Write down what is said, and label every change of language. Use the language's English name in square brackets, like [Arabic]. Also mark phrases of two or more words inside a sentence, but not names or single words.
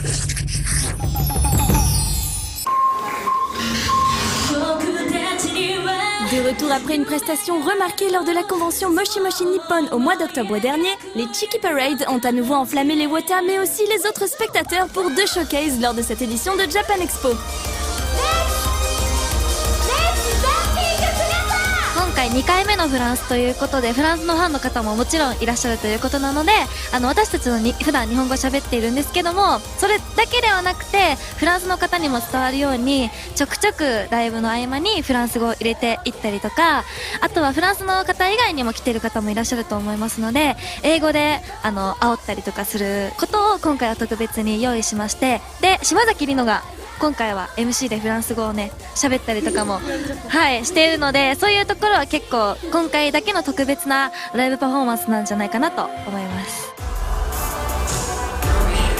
[French] De retour après une prestation remarquée lors de la convention Moshi Moshi Nippon au mois d'octobre dernier, les Cheeky Parade ont à nouveau enflammé les Wota mais aussi les autres spectateurs pour 2 showcases lors de cette édition de Japan Expo. [Japanese] 今回2回目のフランスということで、フランスのファンの方ももちろんいらっしゃるということなので、私たちの普段日本語喋っているんですけども、それだけではなくてフランスの方にも伝わるようにちょくちょくライブの合間にフランス語を入れていったりとか、あとはフランスの方以外にも来てる方もいらっしゃると思いますので、英語で煽ったりとかすることを今回は特別に用意しまして、で島崎里乃が今回は MC でフランス語をね喋ったりとかもしているので、そういうところは結構今回だけの特別なライブパフォーマンスなんじゃないかなと思います。